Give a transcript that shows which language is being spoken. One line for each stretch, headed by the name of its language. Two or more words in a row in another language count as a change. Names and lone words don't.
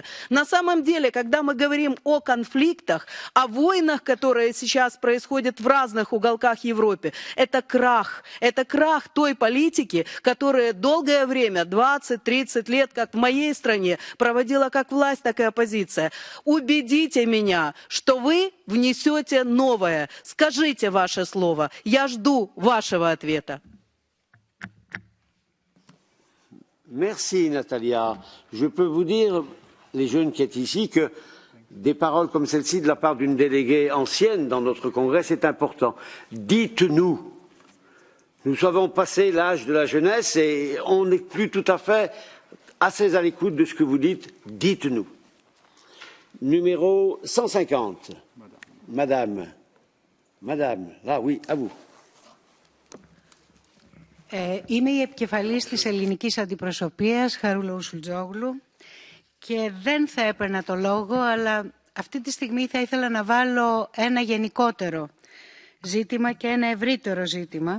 Russian: На самом деле, когда мы говорим о конфликтах, о войнах, которые сейчас происходят в разных уголках Европы, это крах той политики, которая долгое время, 20-30 лет, как в моей стране, проводила как власть, так и оппозиция. Убедите меня, что вы внесете новое. Скажите ваше слово. Я жду вашего ответа.
French: Merci Natalia. Je peux vous dire, les jeunes qui êtes ici, que des paroles comme celle-ci de la part d'une déléguée ancienne dans notre congrès, c'est important. Dites-nous. Nous avons passé l'âge de la jeunesse et on n'est plus tout à fait assez à l'écoute de ce que vous dites. Dites-nous. Numéro 150. Madame, là, oui, à vous.
Greek: Είμαι η επικεφαλής της ελληνικής αντιπροσωπείας, Χαρούλα Ουσουλτζόγλου, και δεν θα έπαιρνα το λόγο, αλλά αυτή τη στιγμή θα ήθελα να βάλω ένα γενικότερο ζήτημα και ένα ευρύτερο ζήτημα.